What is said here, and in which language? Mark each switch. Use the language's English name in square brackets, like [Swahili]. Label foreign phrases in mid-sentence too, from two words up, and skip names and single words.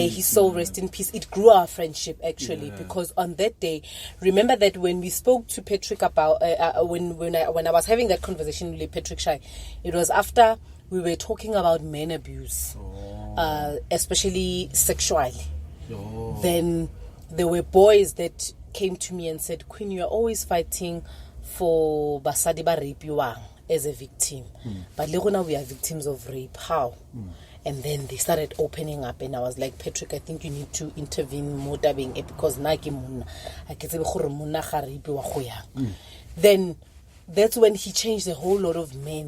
[English] May his soul rest in peace. It grew our friendship actually, because on that day, remember that when we spoke to Patrick about when I was having that conversation with Patrick Shai, it was after we were talking about men abuse, especially sexually. Then there were boys that came to me and said, "Queen, you are always fighting for [Tswana] basadi ba rapiwang [English] as a victim, but now we are victims of rape. How?" And then they started opening up, and I was like, "Patrick, I think you need to intervene more because then that's when he changed a whole lot of men.